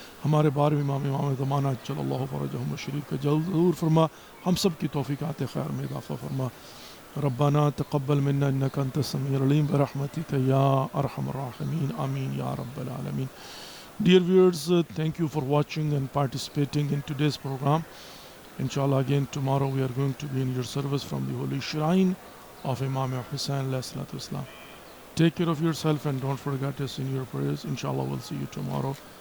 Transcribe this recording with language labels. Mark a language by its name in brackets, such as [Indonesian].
[Urdu] ہمارے بار امام زمانہ جل اللہ فرجہم الشریف کا جلد ظہور فرما. ہم سب کی توفیقات خیر میں اضافہ فرما. [Arabic] ربنا تقبل منا انك انت السميع العليم برحمتك يا ارحم الراحمين آمين يا رب العالمين. [English] Dear viewers, thank you for watching and participating in today's program. Inshallah, again tomorrow we are going to be in your service from the holy shrine of Imam Hussain alayhi salatu wasalam. Take care of yourself and don't forget us in your prayers. Inshallah, we'll see you tomorrow.